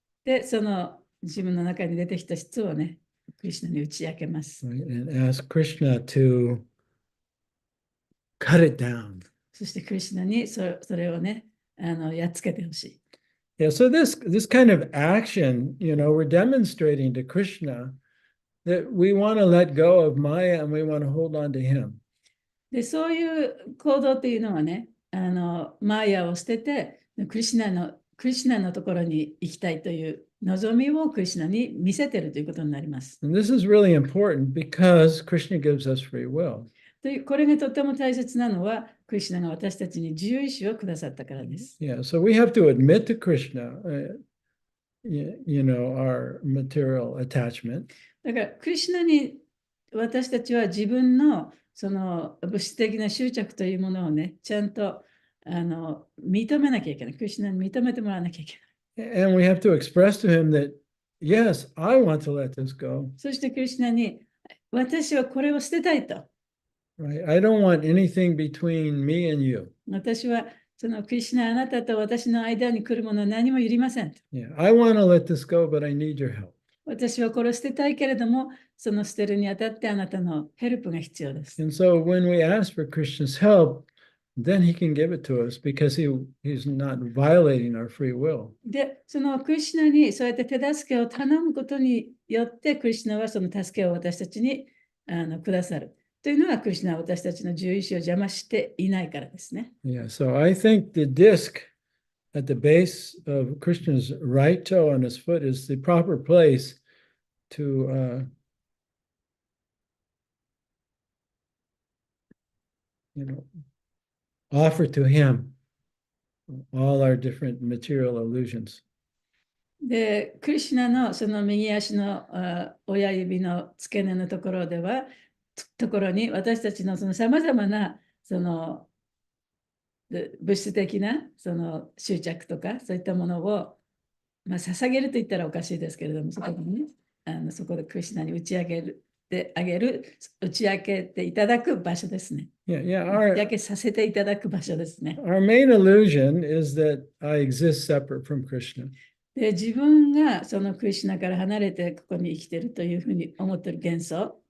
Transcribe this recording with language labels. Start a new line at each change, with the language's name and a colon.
Japanese: で、その自分の中に出てきた質をね、クリシュナに打ち明けます。
English: Right? And ask Krishna to cut it down.
Japanese: そしてクリシュナにそれをね、やっつけてほしい。
English: Yeah, so this kind of action, we're demonstrating to Krishna that we want to let go of Maya and we want to hold on to him.
Japanese: で、そういう行動っていうのはね、マーヤを捨てて、クリシュナのところに行きたいという望みをクリシュナに見せてるということになります。
English: And this is really important because Krishna gives us free will.
Japanese: これがとても大切なのは、クリシュナが私たちに自由意志をくださったからです。
English: Yeah, so we have to admit to Krishna, our material attachment.
Japanese: だから、クリシュナに私たちは自分のその物質的な執着というものをね、ちゃんと認めなきゃいけない。クリシュナに認めてもらわなきゃいけない。
English: And we have to express to him that, yes, I want to let this go.
Japanese: そしてクリシュナに、私はこれを捨てたいと。
English: Right? I don't want anything between me and you.
Japanese: 私はそのクリシュナ、あなたと私の間に来るものは何もいりませんと。
English: Yeah, I want to let this go, but I need your help.
Japanese: 私はこれを捨てたいけれども、その捨てるにあたってあなたのヘルプが必要です。
English: And so when we ask for Krishna's help, then he can give it to us because he's not violating our free will.
Japanese: で、そのクリシュナにそうやって手助けを頼むことによって、クリシュナはその助けを私たちにくださる。というのは、クリシュナは私たちの自由意志を邪魔していないからですね。
English: Yeah, so I think the disc at the base of Krishna's right toe on his foot is the proper place to, offer to him all our different material illusions.
Japanese: で、クリシュナのその右足の親指の付け根のところに私たちのそのさまざまなその物質的なその執着とかそういったものを、捧げると言ったらおかしいですけれども、そこにね、そこでクリシュナに打ち上げてあげる、打ち明けていただく場所ですね。
English: Yeah, yeah.
Japanese: 打ち明けさせていただく場所ですね。
English: Our main illusion is that I exist separate from Krishna.
Japanese: で、自分がそのクリシュナから離れてここに生きているというふうに思っている幻想。